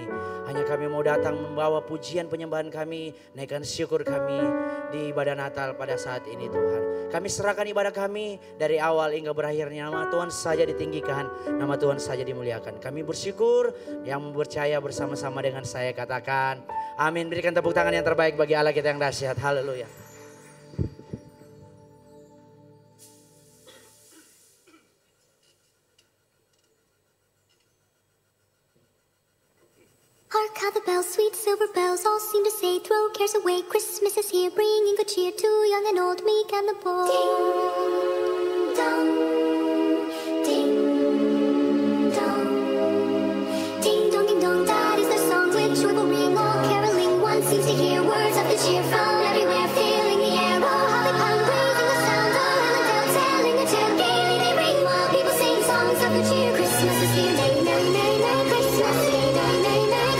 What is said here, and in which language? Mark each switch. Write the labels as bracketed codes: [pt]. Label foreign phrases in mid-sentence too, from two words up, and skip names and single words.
[id] Hanya kami mau datang membawa pujian penyembahan kami, naikkan syukur kami di ibadah Natal pada saat ini Tuhan. Kami serahkan ibadah kami dari awal hingga berakhirnya, nama Tuhan saja ditinggikan, nama Tuhan saja dimuliakan. Kami bersyukur, yang percaya bersama-sama dengan saya katakan amin. Berikan tepuk tangan yang terbaik bagi Allah kita yang dahsyat. Haleluya. [en] Hark how the bells, sweet silver bells, all seem to say, throw cares away, Christmas is here, bringing good cheer to young and old, meek and the bold. Ding dong, ding dong, ding dong, ding dong, that is the song which will ring all caroling. One seems to hear words of good cheer from everywhere, filling the air. Oh, how they come, raising the sound, oh, and the bells telling the tale. Gaily they ring while people sing songs of good cheer. Christmas is here, merry, merry, merry, merry Christmas, merry, merry, merry, merry.